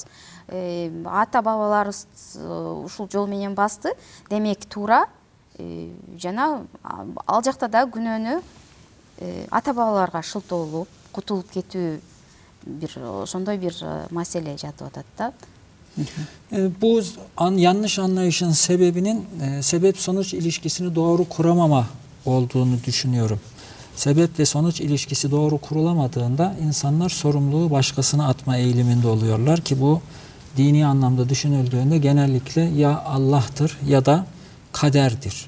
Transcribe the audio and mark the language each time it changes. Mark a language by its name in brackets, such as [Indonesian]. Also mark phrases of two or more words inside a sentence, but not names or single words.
[Kyrgyz] Ата бабаларыбыз ушул жол менен басты, демек туура. Жана ал жакта да күнөөнү ата бабаларга шылтоолоп, кутулуп кетүү ошондой бир маселе жатып атат да. [Turkish] Bu yanlış anlayışın sebebinin sebep-sonuç ilişkisini doğru kuramama olduğunu düşünüyorum. Sebep ve sonuç ilişkisi doğru kurulamadığında insanlar sorumluluğu başkasına atma eğiliminde oluyorlar ki bu dini anlamda düşünüldüğünde genellikle ya Allah'tır ya da kaderdir.